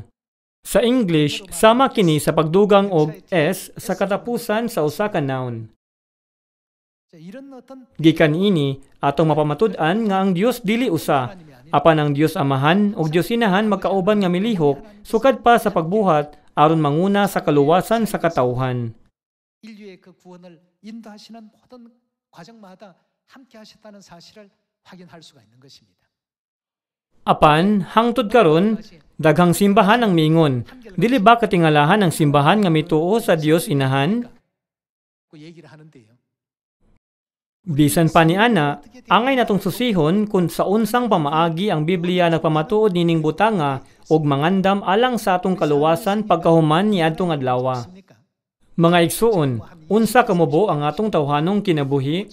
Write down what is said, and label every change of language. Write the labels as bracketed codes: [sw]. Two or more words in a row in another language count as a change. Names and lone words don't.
[ceb] Sa English, sama kini sa pagdugang og s sa katapusan sa usa ka noun. Gikan ini atong mapamatud-an nga ang Dios dili usa, apan ang Dios Amahan ug Dios Inahan magkauban nga milihok sukad pa sa pagbuhat aron manguna sa kaluwasan sa katawhan. [ko] 인류의 그 구원을 인도하시는 모든 과정마다 함께 하셨다는 사실을 확인할 수가 있는 것입니다. [ceb] Apan, hangtod karon, daghang simbahan ang miingon. Dili ba katingalahan ang simbahan nga mituo sa Dios Inahan? [ko] 그 얘기를 하는데요. [ceb] Bisan pa ni ana, angay natong susihon kung sa unsang pamaagi ang Biblia nagpamatuod nining butanga ug mangandam alang sa atong kaluwasan pagkahuman ni adtong adlaw. Mga igsuon, unsa kamubo ang atong tawhanong kinabuhi?